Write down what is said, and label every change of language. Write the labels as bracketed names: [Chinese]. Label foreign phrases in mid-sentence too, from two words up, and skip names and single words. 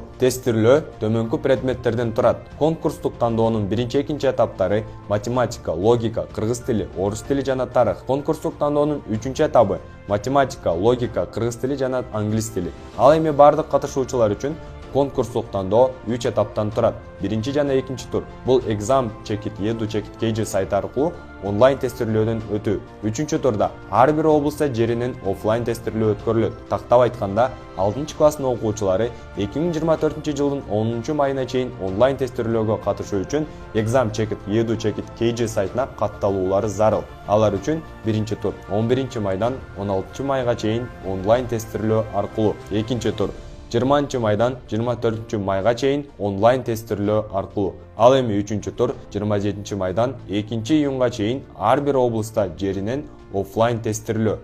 [Kyrgyz] Тестирлөө төмөнкү предметтерден турат. Конкурстук тандоонун биринчи-экинчи этаптары математика, логика, кыргыз тили, орус тили жана тарых. Конкурстук тандоонун 3-чү этабы математика, логика, кыргыз тили жана англис тили. Ал эми бардык катышуучулар үчүн конкурстук тандоо 3 этаптан турат. Биринчи жана экинчи тур бул exam check-it edu check-it KG сайты аркылуу онлайн тестирлөөдөн өтүү. 3-чү турда ар бир облуста жеринен офлайн тестирлөө өткөрүлөт. Тактап айтканда 6 класстын окуучулары 2024 жылдын 10 майына чейин онлайн тестирлөөгө катышуу үчүн exam check-it edu check-it KG сайтына катталуулары зарыл. Алар үчүн биринчи тур 11 майдан 16 майга чейин онлайн тестирлөө аркылуу, экинчи тур 20 майдан 24 майга чейин онлайн тестирлөө аркылуу. Ал эми 3-чү тур 27 майдан 2 июнга чейин ар бир облуста жеринен офлайн тестирлөө.